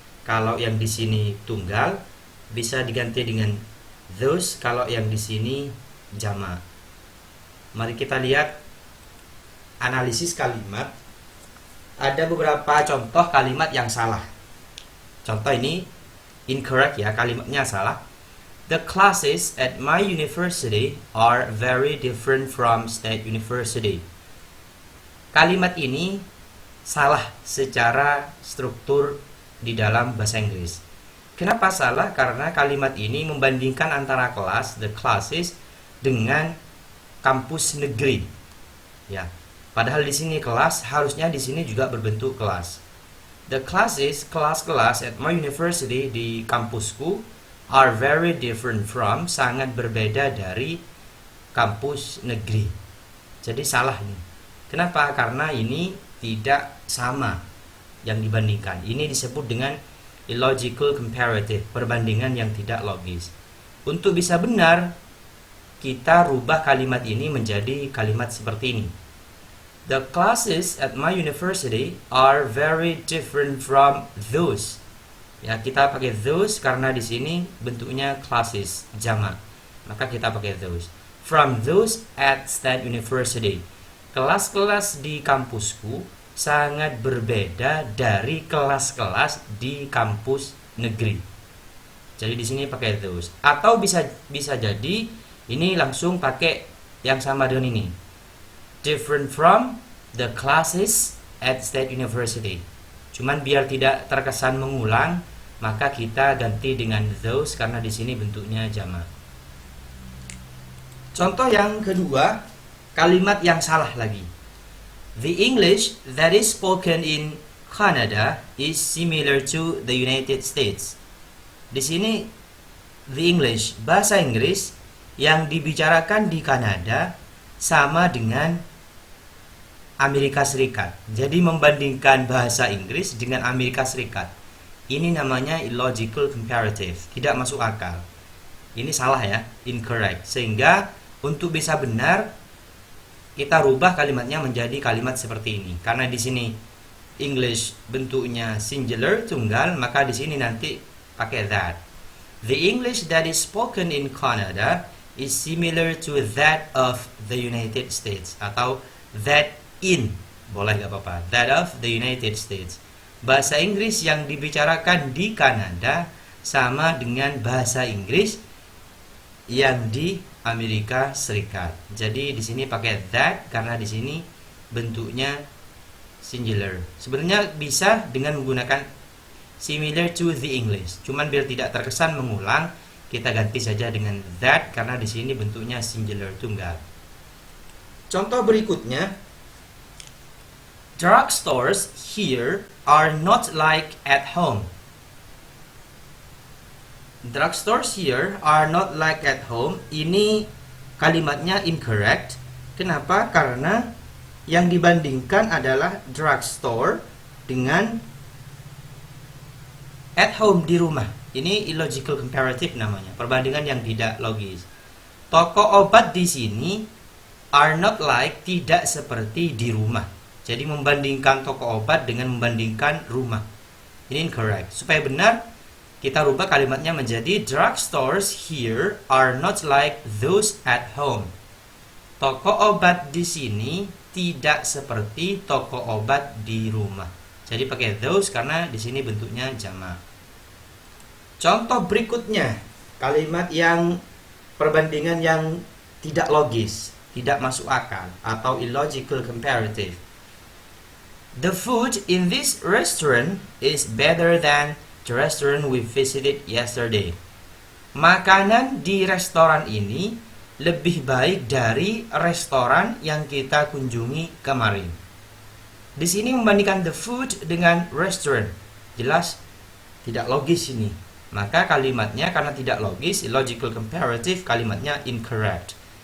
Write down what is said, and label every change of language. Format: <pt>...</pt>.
<id>Kalau yang di sini tunggal, bisa diganti dengan those kalau yang di sini jamak. Mari kita lihat analisis kalimat. Ada beberapa contoh kalimat yang salah. Contoh ini incorrect ya, kalimatnya salah.</id> <en>The classes at my university are very different from state university.</en> <id>Kalimat ini salah secara struktur di dalam bahasa Inggris. Kenapa salah? Karena kalimat ini membandingkan antara kelas,</id> <en>the classes,</en> <id>dengan kampus negeri. Ya. Padahal di sini kelas, harusnya di sini juga berbentuk kelas.</id> <en>The classes,</en> <id>kelas-kelas</id> <en>at my university,</en> <id>di kampusku,</id> <en>are very different from,</en> <id>sangat berbeda dari kampus negeri. Jadi salah nih. Kenapa? Karena ini tidak sama yang dibandingkan. Ini disebut dengan illogical comparative, perbandingan yang tidak logis. Untuk bisa benar, kita rubah kalimat ini menjadi kalimat seperti ini.</id> <en>The classes at my university are very different from those.</en> <id>Ya, kita pakai those karena di sini bentuknya classes jamak. Maka kita pakai those.</id> <en>From those at state university.</en> <id>Kelas-kelas di kampusku sangat berbeda dari kelas-kelas di kampus negeri. Jadi di sini pakai those. Atau bisa jadi ini langsung pakai yang sama dengan ini.</id> <en>Different from the classes at state university.</en> <id>Cuman biar tidak terkesan mengulang, maka kita ganti dengan those karena di sini bentuknya jamak. Contoh yang kedua, kalimat yang salah lagi.</id> <en>The English that is spoken in Canada is similar to the United States.</en> <id>Di sini</id> <en>the English,</en> <id>bahasa Inggris yang dibicarakan di Kanada sama dengan Amerika Serikat. Jadi membandingkan bahasa Inggris dengan Amerika Serikat. Ini namanya illogical comparative, tidak masuk akal. Ini salah ya, incorrect. Sehingga untuk bisa benar kita rubah kalimatnya menjadi kalimat seperti ini. Karena di sini English bentuknya singular tunggal, maka di sini nanti pakai that.</id> <en>The English that is spoken in Canada is similar to that of the United States,</en> <id>atau</id> <en>that in,</en> <id>boleh gak apa-apa,</id> <en>that of the United States.</en> <id>Bahasa Inggris yang dibicarakan di Kanada sama dengan bahasa Inggris yang di Amerika Serikat. Jadi di sini pakai that karena di sini bentuknya singular. Sebenarnya bisa dengan menggunakan</id> <en>similar to the English.</en> <id>Cuman biar tidak terkesan mengulang, kita ganti saja dengan that karena di sini bentuknya singular tunggal. Contoh berikutnya,</id> <en>drugstores here are not like at home. Drugstores here are not like at home.</en> <id>Ini kalimatnya incorrect. Kenapa? Karena yang dibandingkan adalah drugstore dengan</id> <en>at home,</en> <id>di rumah. Ini illogical comparative namanya, perbandingan yang tidak logis. Toko obat di sini</id> <en>are not like,</en> <id>tidak seperti di rumah. Jadi membandingkan toko obat dengan membandingkan rumah. Ini incorrect. Supaya benar, kita rubah kalimatnya menjadi</id> <en>drugstores here are not like those at home.</en> <id>Toko obat di sini tidak seperti toko obat di rumah. Jadi pakai those karena di sini bentuknya jamak. Contoh berikutnya, kalimat yang perbandingan yang tidak logis, tidak masuk akal, atau illogical comparative.</id> <en>The food in this restaurant is better than the restaurant we visited yesterday.</en> <id>Makanan di restoran ini lebih baik dari restoran yang kita kunjungi kemarin. Di sini membandingkan</id> <en>the food</en> <id>dengan restaurant, jelas tidak logis ini. Maka kalimatnya karena tidak logis, illogical comparative, kalimatnya incorrect.</id>